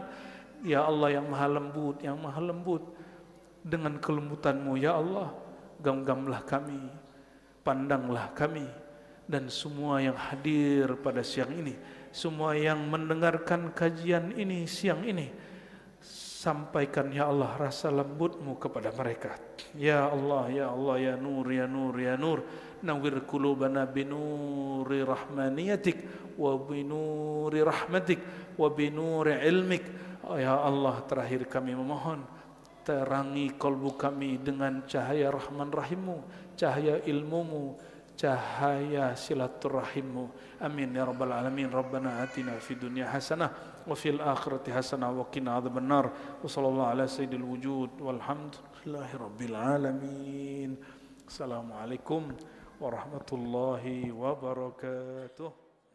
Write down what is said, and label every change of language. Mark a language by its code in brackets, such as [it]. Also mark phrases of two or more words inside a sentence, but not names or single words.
[ar] يا الله [id] yang maha lembut, yang maha lembut, dengan kelembutan-Mu [ar] يا الله, [id] genggamlah kami, pandanglah kami, dan semua yang hadir pada siang ini, semua yang mendengarkan kajian ini siang ini, sampaikan ya Allah rasa lembut-Mu kepada mereka. [ar] يا الله، يا الله، يا نور، يا نور، يا نور, نوّر قلوبنا بنور رحمانيتك وبنور رحمتك وبنور علمك. يا الله, [id] terakhir kami memohon, terangi kalbu kami dengan cahaya Rahman Rahim-Mu, cahaya ilmu-Mu, cahaya silaturahim-Mu. [ar] آمين يا رب العالمين. ربنا آتنا في الدنيا حسنة وفي الآخرة حسنة وقنا عذاب النار. وصلى الله على سيد الوجود والحمد لله رب العالمين. السلام عليكم ورحمة الله وبركاته.